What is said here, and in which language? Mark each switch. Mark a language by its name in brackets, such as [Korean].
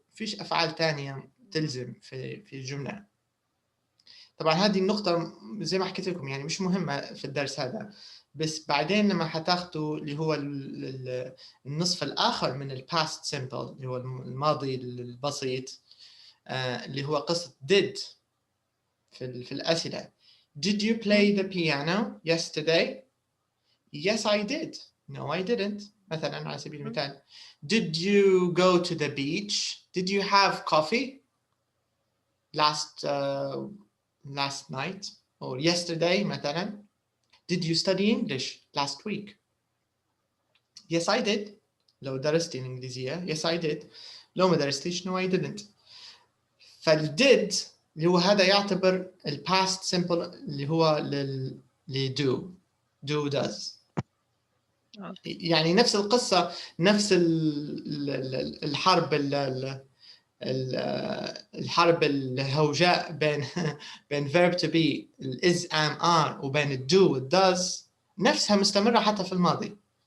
[Arabic] فيش أفعال تانية تلزم في الجملة. طبعا هذه النقطة زي ما حكيت لكم يعني مش مهمة في الدرس هذا، بس بعدين لما حتاخدوا اللي هو النصف الآخر من past simple اللي هو الماضي البسيط اللي هو قصة did في الأسئلة. [English] Did you play the piano yesterday? Yes, I did. No, I didn't. [Arabic] مثلا على سبيل المثال. [English] Did you go to the beach? Did you have coffee last night or yesterday مثلا. Did you study English last week? Yes, I did. [Arabic] لو درستي الإنجليزية [English] yes I did. [Arabic] لو ما درستيش [English] no I didn't. [Arabic] فالdid اللي هو هذا يعتبر past simple اللي هو do does. يعني نفس القصة، نفس الحرب الحرب الهوجاء بين بين verb to be is am are وبين الdo والdoes نفسها مستمرة حتى في الماضي.